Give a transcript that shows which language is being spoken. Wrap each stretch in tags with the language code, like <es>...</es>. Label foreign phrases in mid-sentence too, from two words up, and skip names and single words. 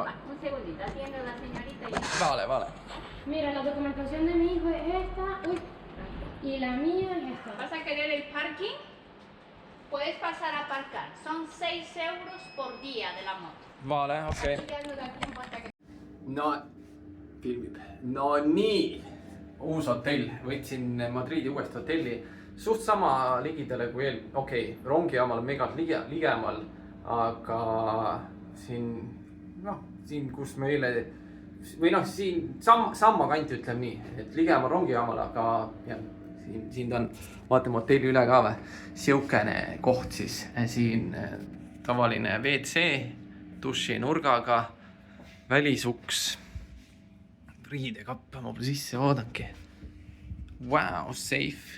<es>Un segundito, atiendo a la señorita. Vale. Mira, la documentación de mi hijo es esta. Uy. Y la mía es esta. ¿Vas a querer el parking? Puedes pasar a aparcar. Son 6 euros por día de la moto. Vale, okei. Y ya no da tiempo hasta que... No,</es> <et>filmib. No nii, uus hotell. Võtsin Madridi uuest hotelli. Suht sama ligidale kui okei, rongijaamal on megalt ligemal, aga siin, kus meile, või siin samma kanti ütleme nii, et ligemal rongijaamal, aga jah, siin ta on, vaatame hotelli üle ka või, siukene koht siis, siin tavaline WC, duši nurgaga, välisuks, riidekapp, ma pole sisse vaadangi, wow, safe.</et>